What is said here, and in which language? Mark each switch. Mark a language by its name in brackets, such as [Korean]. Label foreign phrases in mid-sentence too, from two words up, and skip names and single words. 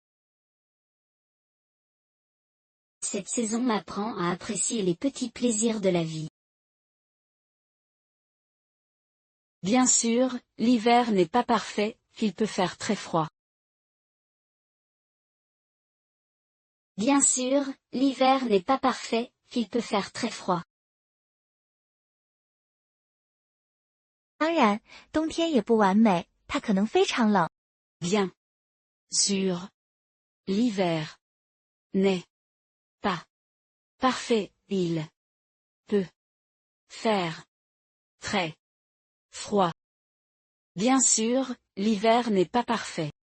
[French] Cette saison m'apprend à apprécier les petits plaisirs de la vie. Bien sûr, l'hiver n'est pas parfait, il peut faire très froid. Bien sûr, l'hiver n'est pas parfait, il peut faire très froid. [Chinese] 当然，冬天也不完美，它可能非常冷。 [French] Bien sûr, l'hiver n'est pas parfait, il peut faire très froid. Bien sûr, l'hiver n'est pas parfait.